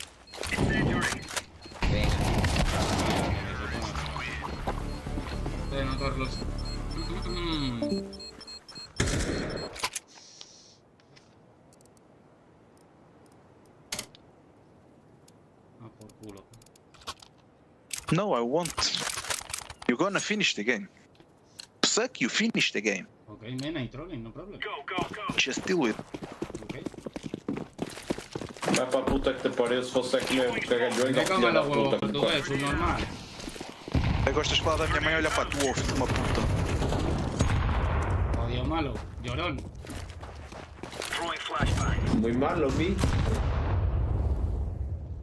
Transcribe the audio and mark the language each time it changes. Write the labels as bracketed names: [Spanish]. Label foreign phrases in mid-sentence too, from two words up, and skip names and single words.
[Spanish] Bueno, Carlos. Por culo. No, [English] I won't. You're gonna finish the game. Suck, you finish the game. Okay, man, I'm trolling, no problem. Just deal with it. Okay. [Portuguese] Vai pra puta que te pariu, se fosse aqui mesmo, cagalhou e [Spanish] Toca mal a huevo, tú eres un normal. [Portuguese] Gostas de falar da minha mãe? Olha para tu, filho de uma puta. [Spanish] Odio malo, llorón. Muy malo, vi.